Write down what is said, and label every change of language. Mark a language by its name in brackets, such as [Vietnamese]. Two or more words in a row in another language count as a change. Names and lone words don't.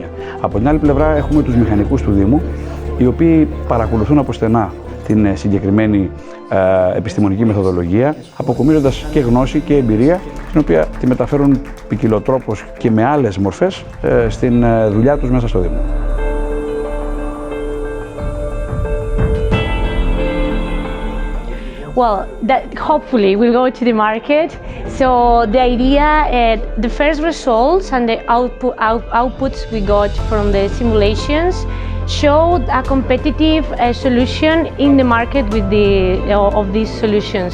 [Greek] Από την άλλη πλευρά έχουμε τους μηχανικούς του Δήμου, οι οποίοι παρακολουθούν από στενά την συγκεκριμένη επιστημονική μεθοδολογία, αποκομίζοντας και γνώση και εμπειρία, την οποία τη μεταφέρουν ποικιλοτρόπως και με άλλες μορφές στην δουλειά τους μέσα στο Δήμο. [English] Well, hopefully we'll go to the market. So the idea, the first results and the outputs we got from the simulations showed a competitive solution in the market with of these solutions.